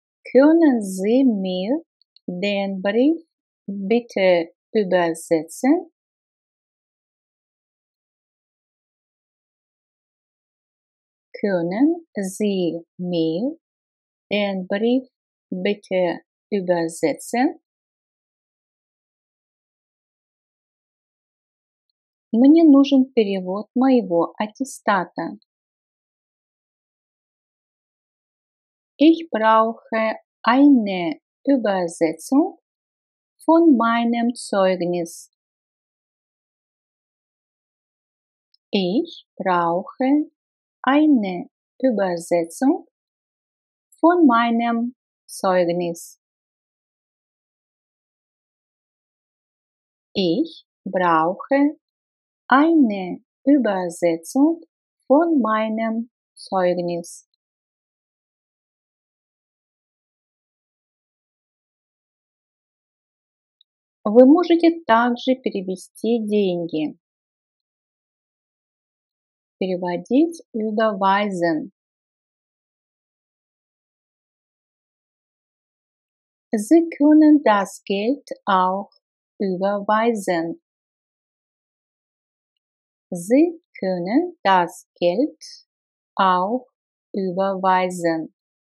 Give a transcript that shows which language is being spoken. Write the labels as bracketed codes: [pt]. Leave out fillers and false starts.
[de] Können Sie mir den Brief bitte übersetzen? Können Sie mir den Brief bitte übersetzen? [ru] Мне нужен перевод моего аттестата. [de] Ich brauche eine Übersetzung von meinem Zeugnis. Ich brauche eine Übersetzung von meinem Zeugnis. Ich brauche eine Übersetzung von meinem Zeugnis. [ru] Вы можете также перевести деньги. Переводить, überweisen. [de] Sie können das Geld auch überweisen. Sie können das Geld auch überweisen.